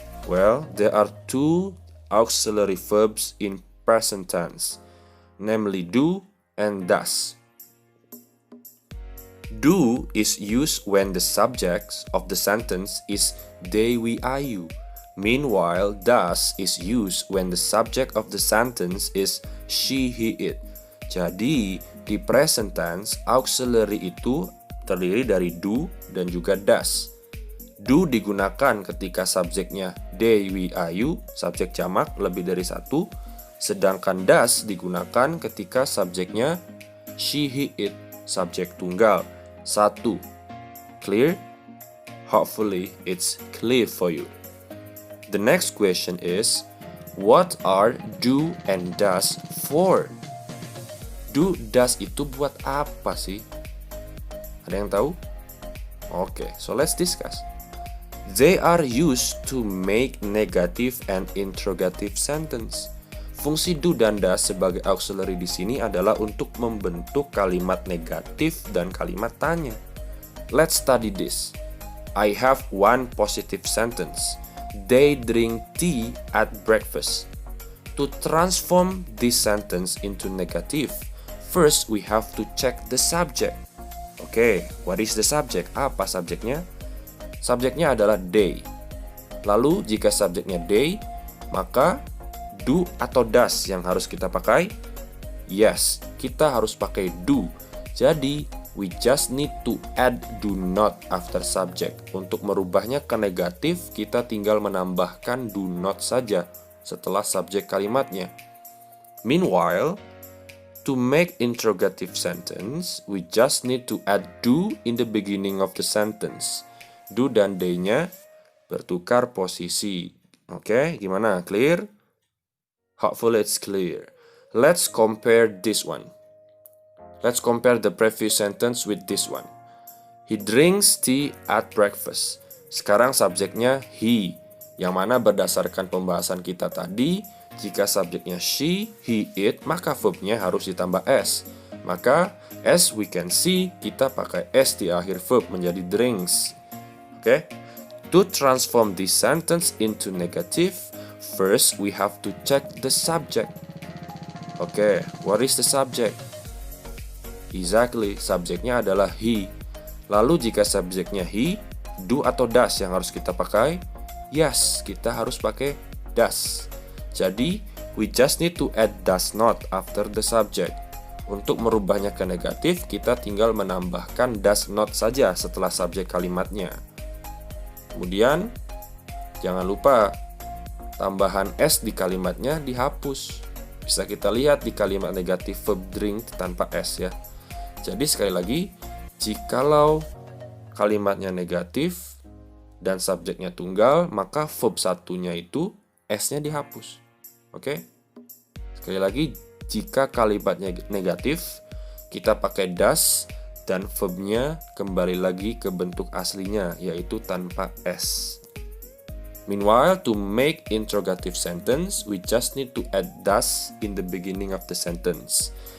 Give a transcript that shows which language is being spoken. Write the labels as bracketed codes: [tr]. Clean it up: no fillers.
[en] Well, there are 2 auxiliary verbs in present tense, namely do and does. Do is used when the subject of the sentence is they, we, I, you. Meanwhile, does is used when the subject of the sentence is she, he, it. [id] Jadi, di present tense, auxiliary itu terdiri dari do dan juga does. Do digunakan ketika subjeknya they, we, I, you, subjek jamak lebih dari 1. Sedangkan does digunakan ketika subjeknya she, he, it, subjek tunggal 1. [en] Clear? Hopefully it's clear for you. The next question is, what are do and does for? [id] Do, does itu buat apa sih? Ada yang tahu? [en] Okay, so let's discuss. They are used to make negative and interrogative sentence. [id] Fungsi do dan does sebagai auxiliary di sini adalah untuk membentuk kalimat negatif dan kalimat tanya. [en] Let's study this. I have one positive sentence. They drink tea at breakfast. To transform this sentence into negative, first we have to check the subject. Okay, what is the subject? [id] Apa subjeknya? Subjeknya adalah they. Lalu jika subjeknya they, maka do atau does yang harus kita pakai? Yes, kita harus pakai do. [en] Jadi, we just need to add do not after subject. [id] Untuk merubahnya ke negatif, kita tinggal menambahkan do not saja setelah subjek kalimatnya. [en] Meanwhile, to make interrogative sentence, we just need to add do in the beginning of the sentence. [id] Do dan they-nya bertukar posisi. Oke, gimana? [en] Clear? Hopefully it's clear. Let's compare this one. Let's compare the previous sentence with this one. He drinks tea at breakfast. [id] Sekarang subjeknya he, yang mana berdasarkan pembahasan kita tadi, jika subjeknya she, he, it, maka verbnya harus ditambah s. Maka, [en] as we can see, [id] kita pakai s di akhir verb menjadi drinks. Oke? [en] To transform this sentence into negative, first we have to check the subject. Oke, what is the subject? [id] Exactly, subjeknya adalah he. Lalu jika subjeknya he, do atau does yang harus kita pakai? Yes, kita harus pakai does. [en] Jadi, we just need to add does not after the subject. [id] Untuk merubahnya ke negatif, kita tinggal menambahkan does not saja setelah subjek kalimatnya. Kemudian, jangan lupa tambahan s di kalimatnya dihapus. Bisa kita lihat di kalimat negatif verb drink tanpa s ya. Jadi sekali lagi, jikalau kalimatnya negatif dan subjeknya tunggal, maka verb satunya itu s-nya dihapus. Oke? Sekali lagi, jika kalimatnya negatif, kita pakai does dan verbnya kembali lagi ke bentuk aslinya, yaitu tanpa s. [en] Meanwhile, to make interrogative sentence, we just need to add does in the beginning of the sentence.